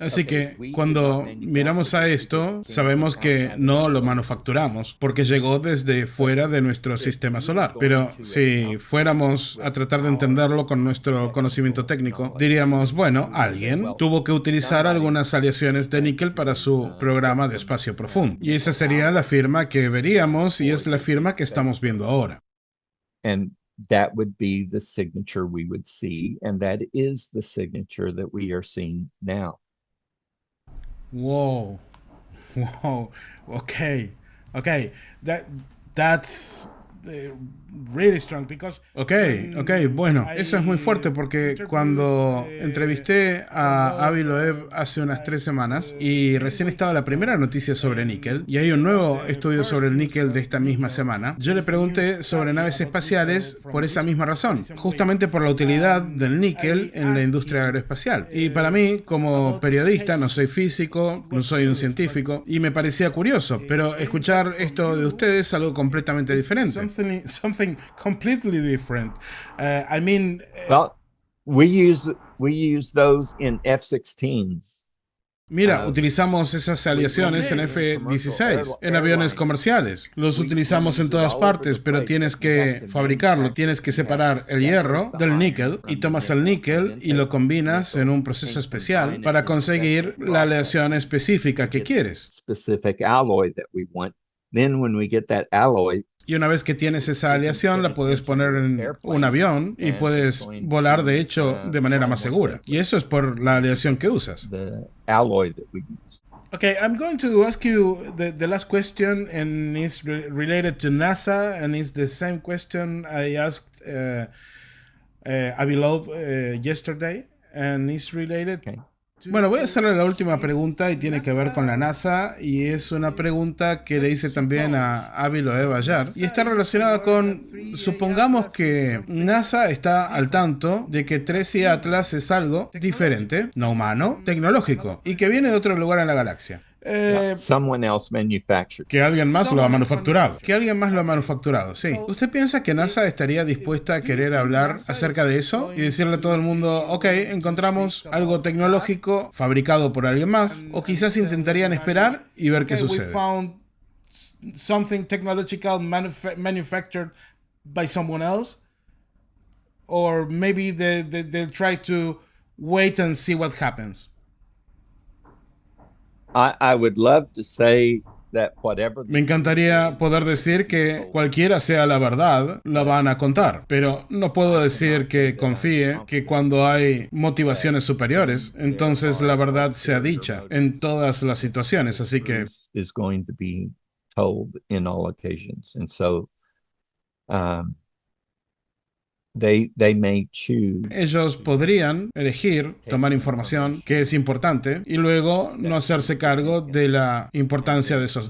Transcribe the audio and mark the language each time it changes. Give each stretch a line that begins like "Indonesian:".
Spanish: Así que cuando miramos a esto, sabemos que no lo manufacturamos porque llegó desde fuera de nuestro sistema solar. Pero si fuéramos a tratar de entenderlo con nuestro conocimiento técnico, diríamos, bueno, alguien tuvo que utilizar algunas aleaciones de níquel para su programa de espacio profundo. Y esa sería la firma que veríamos y es la firma que estamos viendo ahora.
English: and that would be the signature we would see, and that is the signature that we are seeing now. Wow. Wow. Okay. Okay. That's really strong because
Spanish: Ok, bueno, eso es muy fuerte porque cuando entrevisté a Avi Loeb hace unas 3 semanas y recién estaba la primera noticia sobre níquel y hay un nuevo estudio sobre el níquel de esta misma semana, yo le pregunté sobre naves espaciales por esa misma razón, justamente por la utilidad del níquel en la industria aeroespacial. Y para mí, como periodista, no soy físico, no soy un científico y me parecía curioso, pero escuchar esto de ustedes es algo completamente diferente.
English: something completely different. I mean, Well, we use those in F-16s.
Spanish: Mira, utilizamos esas aleaciones en F-16, en aviones comerciales. Los utilizamos en todas partes, pero tienes que fabricarlo. Tienes que separar el hierro del níquel y tomas el níquel y lo combinas en un proceso especial para conseguir la aleación específica que quieres.
English: Specific alloy that we want. Then when we get that alloy,
Spanish: Y una vez que tienes esa aleación, la puedes poner en un avión y puedes volar, de hecho, de manera más segura. Y eso es por la aleación que usas.
English: the alloy that we use. okay, I'm going to ask you the last question, and it's related to NASA, and it's the same question I asked Avi Loeb yesterday, and it's related. Okay.
Spanish: Bueno, voy a hacerle la última pregunta y tiene que ver con la NASA y es una pregunta que le hice también a Avi Loeb ayer y está relacionada con, supongamos que NASA está al tanto de que Tracy Atlas es algo diferente, no humano, tecnológico y que viene de otro lugar en la galaxia.
English: Someone else manufactured.
Spanish: Que alguien más lo ha manufacturado. Que alguien más lo ha manufacturado, sí. ¿Usted piensa que NASA estaría dispuesta a querer hablar acerca de eso y decirle a todo el mundo, ok, encontramos algo tecnológico fabricado por alguien más? O quizás intentarían esperar y ver qué
English: Okay, we
Spanish: sucede.
English: found something technological manufactured by someone else, or maybe they'll try to wait and see what happens. I would love to say that whatever
Spanish: Me encantaría poder decir que cualquiera sea la verdad, la van a contar, pero no puedo decir que confíe que cuando hay motivaciones superiores, entonces la verdad sea dicha en todas las situaciones, así que
English: is going to be told in all occasions. And so They may choose
Spanish: Ellos podrían elegir tomar información que es importante y luego no hacerse cargo de la importancia de esos